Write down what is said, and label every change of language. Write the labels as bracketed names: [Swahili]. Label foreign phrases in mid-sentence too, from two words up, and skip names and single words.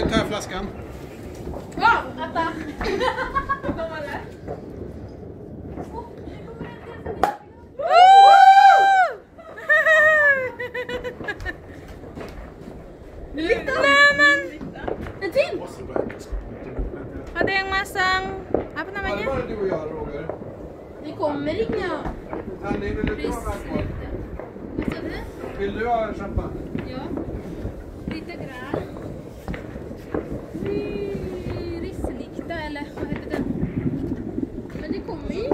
[Swedish] nu tar jag flaskan. Ja, vänta. Kommer det? [Indonesian] Naman! [Swedish] En till! [Indonesian] Ada yang masang apa [Swedish] Var det [Indonesian] namanya? [Swedish] bara du och jag, Roger? Det kommer inga. Annie, vill du ha alkohol? Vad sa du? Vill du ha champagne? Ja. Lite grann. Rislikta eller vad heter den? Men det kommer ju